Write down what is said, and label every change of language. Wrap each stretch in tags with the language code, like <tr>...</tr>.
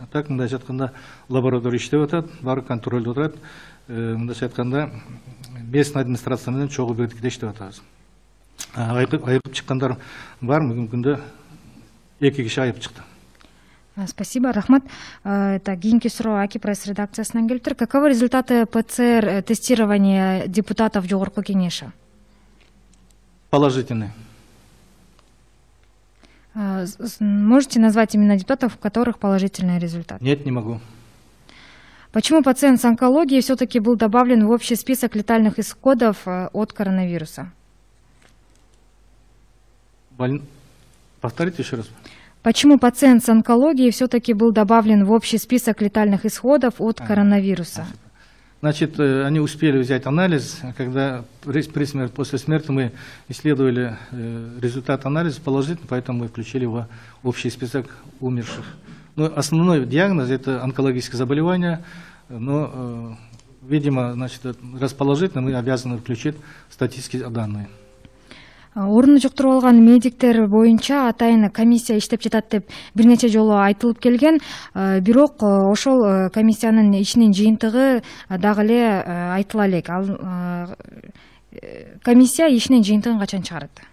<ky>Так мындайча айтканда лаборатория иштеп атат, баары контролдо турат. Мындайча айтканда местный администрация менен чогуу бирдикте иштеп атабыз. Айыгып чыккандар бар, бүгүнкү күндө 2 киши айыгып чыкты.</ky> <ru>Спасибо,</ru> <ky>рахмат. Это кийинки суроо Аки пресс редакциясынан келиптир.</ky> <ru>Каковы результаты ПЦР тестирования депутатов Жогорку кеңеши? Положительные. Можете назвать имена депутатов, у которых положительный результат? Нет, не могу. Почему пациент с онкологией все-таки был добавлен в общий список летальных исходов от коронавируса? Повторите еще раз. Почему пациент с онкологией все-таки был добавлен в общий список летальных исходов от коронавируса? Значит, они успели взять анализ, когда после смерти мы исследовали результат анализа положительный, поэтому мы включили его в общий список умерших. Но основной диагноз – это онкологическое заболевание, но, видимо, значит, раз положительно, мы обязаны включить статистические данные.</ru> <ky>Орунду жуктуруп алган медиктер боюнча атайын комиссия иштеп жатат деп бир нече жолу айтылып келген, бирок ошол комиссиянын ишинин жыйынтыгы дагы эле айтыла элек. Ал комиссия ишинин жыйынтыгын качан чыгарат?</ky>